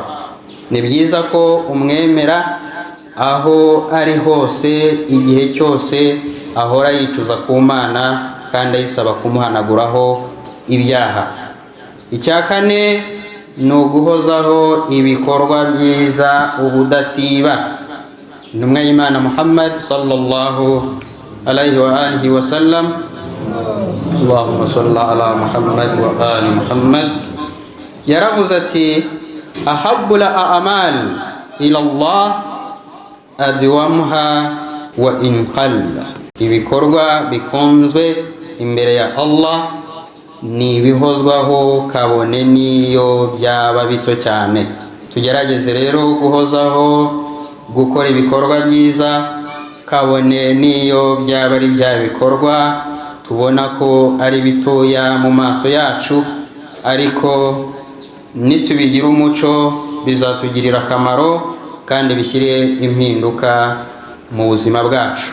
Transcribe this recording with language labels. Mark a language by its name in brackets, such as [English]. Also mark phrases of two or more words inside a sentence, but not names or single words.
[Kinyarwanda] Ni byiza ko umwemera aho ari hose, igihe cyose, ahora yicuza ku Mana kandi ayisaba kumuhanaguraho ibyaha. Icya kane ni uguhozaho ibikorwa byiza ubudasiba. Intumwa y'Imana [Arabic] Muhammad صلى الله عليه وآله وسلم، اللهم صل على محمد وآل محمد, [Kinyarwanda] yaravuze ati [Arabic] أحب الأعمال إلى الله أدومها وإن قل. [Kinyarwanda] Ibikorwa bikunzwe imbere ya Allah ni ibihozwaho kabone niyo byaba bito cyane. Tugerageze rero guhozaho gukora ibikorwa byiza kabone niyo byaba ari bya bikorwa tubona ko ari bitoya mu maso yacu, ariko nitubigira umuco bizatugirira akamaro kandi bishyire impinduka mu buzima bwacu.